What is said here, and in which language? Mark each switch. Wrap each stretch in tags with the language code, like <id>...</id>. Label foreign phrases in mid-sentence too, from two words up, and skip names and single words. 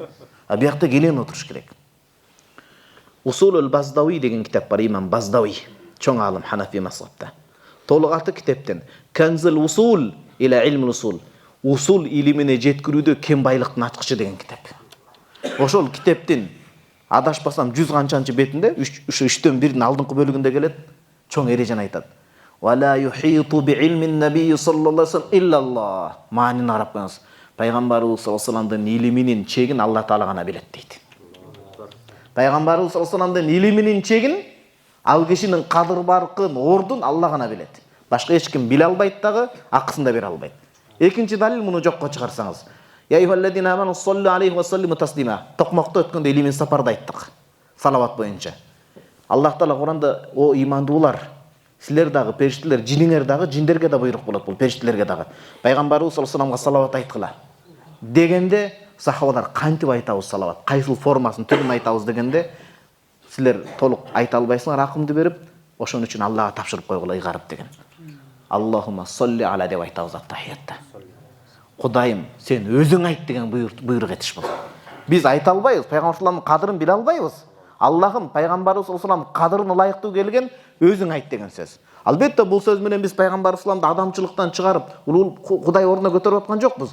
<ky>А биякта кенен отуруш керек. Усулул Баздави деген китап бар, имам Баздави, чоң алым Ханафи мазхабта. Толук аты китептен Канзул усул ила илмул усул. Усул илимине жеткирүүдө кем байлыктын ачкычы деген китап. Ошол китептин адашпасам 100 канчанчы бетинде, 3-төн 1-дин алдыңкы бөлүгүндө келет, чоң эрежени айтат.</ky> <ar>ولا يحيط بعلم النبي صلى الله عليه وسلم إلا الله.</ar> <ky>Маанини карап коюңуз. Пайгамбарыбыз</ky> <ar>صلى الله عليه وسلم</ar> <ky>илиминин чегин Алла Таала гана билет дейт. Пайгамбарыбыз</ky> <ar>صلى الله عليه وسلم</ar> <ky>илиминин чегин, ал кишинин кадыр баркын, ордун Алла гана билет. Башка эч ким биле албайт дагы, акысын да бере албайт. Экинчи далил муну жокко чыгарсаңыз.</ky> <ar>يا أيها الذين آمنوا صلوا عليه وسلموا تسليما.</ar> <ky>Токмокто өткөндө илимин сапарда айттык. Салават боюнча. Аллах Таала Куранда о имандуулар, силер дагы периштелер, жиниңер дагы, жиндерге да буйрук болот бул, периштелерге дагы. Пайгамбарыбыз</ky> <ar>صلى الله عليه وسلم</ar> <ky>салават айткыла. Дегенде сахабалар кантип айтабыз салават? Кайсыл формасын, түрүн айтабыз дегенде силер толук айта албайсыңар, акымды берип, ошон үчүн Аллага тапшырып койгула ыйгарып деген.</ky> <ar>اللهم صل على</ar> <ky>деп айтабыз аттахиятта. Кудайым, сен өзүң айт деген буйрук этиш бул. Биз айта албайбыз, пайгамбар</ky> <ar>صلى الله عليه</ar> <ky>кадырын биле албайбыз. Аллахым пайгамбарыбыз</ky> <ar>صلى الله عليه وسلم</ar> <ky>кадырын ылайыктуу келген өзүң айт деген сөз. Албетте бул сөз менен биз пайгамбарыбыз</ky> <ar>صلى الله عليه وسلم</ar> <ky>адамчылыктан чыгарып, улуу Кудай ордуна көтөрүп аткан жокпуз.</ky>